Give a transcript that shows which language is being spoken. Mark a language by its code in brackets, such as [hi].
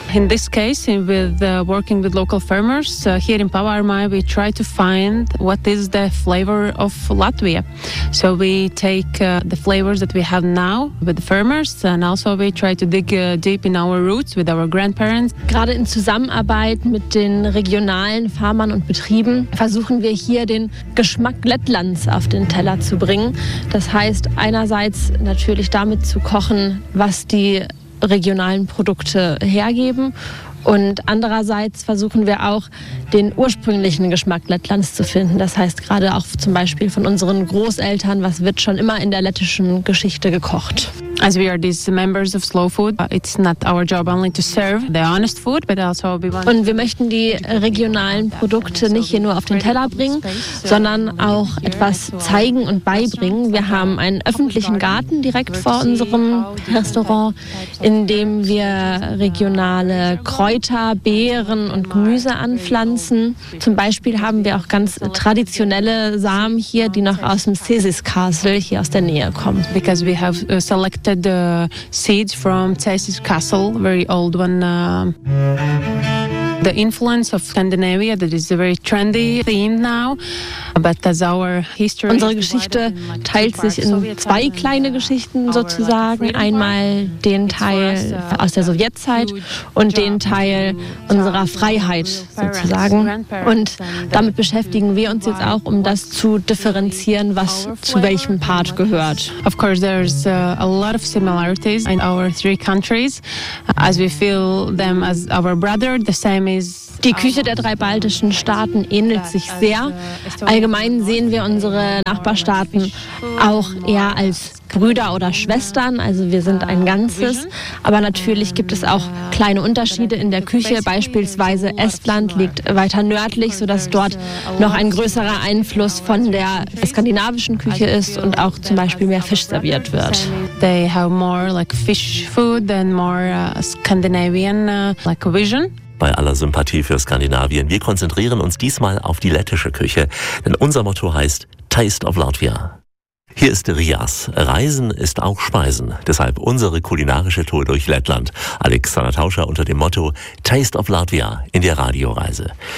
[en] In this case, with working with local farmers, here in Pavarumaya we try to find what is the flavor of Latvia. So we take the flavors that we have now with the farmers and also we try to dig deep in our roots with our grandparents. [de] Gerade in Zusammenarbeit mit den regionalen Farmern und Betrieben versuchen wir hier den Geschmack Lettlands auf den Teller zu bringen. Das heißt einerseits natürlich damit zu kochen, was die regionalen Produkte hergeben. Und andererseits versuchen wir auch, den ursprünglichen Geschmack Lettlands zu finden. Das heißt gerade auch zum Beispiel von unseren Großeltern, was wird schon immer in der lettischen Geschichte gekocht. [en] As we are these members of Slow Food, it's not our job only to serve the honest food, but also we want. [de] Und wir möchten die regionalen Produkte nicht hier nur auf den Teller bringen, sondern auch etwas zeigen und beibringen. Wir haben einen öffentlichen Garten direkt vor unserem Restaurant, in dem wir regionale Kräuter, Beeren und Gemüse anpflanzen. Zum Beispiel haben wir auch ganz traditionelle Samen hier, die noch aus dem Cesis Castle hier aus der Nähe kommen. [en] Because we have selected the seeds from Cesis Castle, very old one. The influence of Scandinavia, that is a very trendy theme now, but as our history. [de] Unsere Geschichte teilt sich in zwei kleine Geschichten sozusagen. Einmal den Teil aus der Sowjetzeit und den Teil unserer Freiheit sozusagen. Und damit beschäftigen wir uns jetzt auch, um das zu differenzieren, was zu welchem Part gehört. [en] Of course, there's a lot of similarities in our three countries, as we feel them as our brother, the same. [de] Die Küche der drei baltischen Staaten ähnelt sich sehr. Allgemein sehen wir unsere Nachbarstaaten auch eher als Brüder oder Schwestern, also wir sind ein Ganzes. Aber natürlich gibt es auch kleine Unterschiede in der Küche. Beispielsweise Estland liegt weiter nördlich, sodass dort noch ein größerer Einfluss von der skandinavischen Küche ist und auch zum Beispiel mehr Fisch serviert wird. [en] They have more like fish food than more Scandinavian like vision. [de] Bei aller Sympathie für Skandinavien, wir konzentrieren uns diesmal auf die lettische Küche, denn unser Motto heißt Taste of Latvia. Hier ist Rias. Reisen ist auch Speisen. Deshalb unsere kulinarische Tour durch Lettland. Alexander Tauscher unter dem Motto Taste of Latvia in der Radioreise.